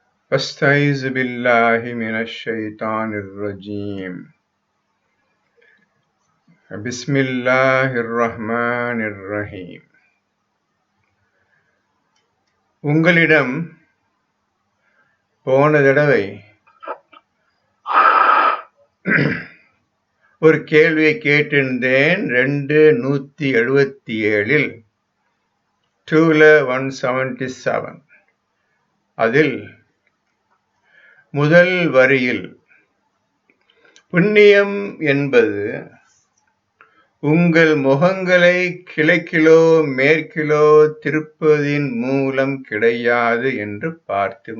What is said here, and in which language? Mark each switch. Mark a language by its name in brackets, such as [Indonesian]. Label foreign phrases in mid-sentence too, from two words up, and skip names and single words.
[Arabic] أستعيذ بالله من الشيطان الرجيم بسم الله الرحمن الرحيم. [Tamil] உங்களிடம் போன தடவை ஒரு கேள்வியை கேட்டிருந்தேன். 277 2-177 அதில் முதல் வரியில் புண்ணியம் என்பது உங்கள் முகங்களை கிழக்கிலோ மேற்கிலோ திருப்பதின் மூலம் கிடையாது என்று பார்த்தோம்.